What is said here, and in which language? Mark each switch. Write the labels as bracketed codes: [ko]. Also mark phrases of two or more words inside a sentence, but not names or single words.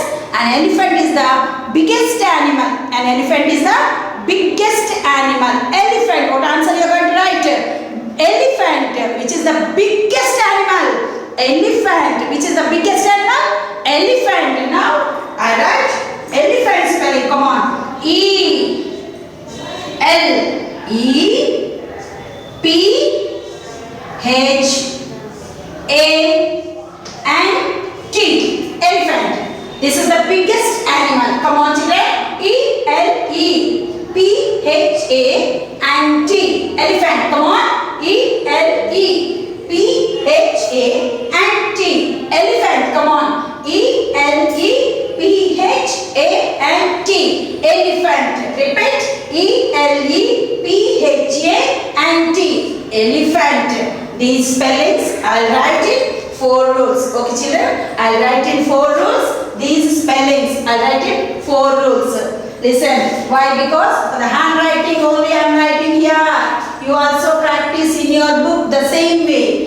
[en] An elephant is the biggest animal. An elephant is the biggest animal. Elephant. What answer you are going to write? Elephant. Which is the biggest animal? Elephant. Which is the biggest animal? Elephant. Now I write elephant spelling. Come on. E-L-E-P-H-A-N-T. Elephant. This is the biggest animal. Come on children. E-L-E-P-H-A-N-T. Elephant. Come on. E-L-E-P-H-A-N-T. Elephant. Come on. E-L-E-P-H-A-N-T. Elephant. Repeat. E-L-E-P-H-A-N-T. Elephant. These spellings I'll write in 4 rules. Okay children? I'll write in 4 rules. These spellings I'll write in 4 rules. Listen. Why? Because for the handwriting only I am writing here. You also practice in your book the same way.